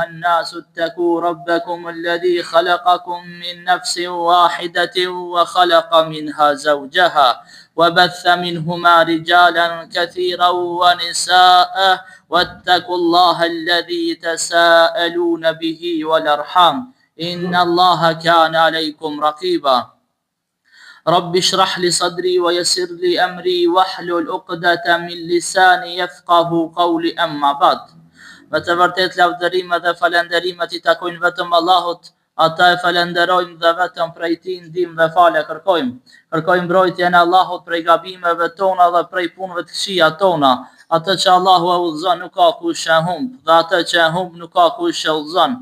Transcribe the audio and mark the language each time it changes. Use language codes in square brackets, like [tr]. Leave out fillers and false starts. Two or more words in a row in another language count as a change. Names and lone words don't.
[ar] الناس اتقوا ربكم الذي خلقكم من نفس واحدة وخلق منها زوجها وبث منهما رجالا كثيرا ونساء واتقوا الله الذي تساءلون به والأرحام إن الله كان عليكم رقيبا رب اشرح لي صدري ويسر لي أمري واحلل عقدة من لساني يفقهوا قولي أما بعد. [sq] Me të vërtet lavdërime dhe falenderimet I takojnë vetëm Allahut, ata e falenderojmë dhe vetëm prej Tij ndihmë dhe falë kërkojmë. Kërkojmë mbrojtjen e Allahut prej gabimeve tona dhe prej punëve të këqija tona. Atë që Allahu e udhëzon nuk ka kush e humb, dhe atë që e humb nuk ka kush e udhëzon.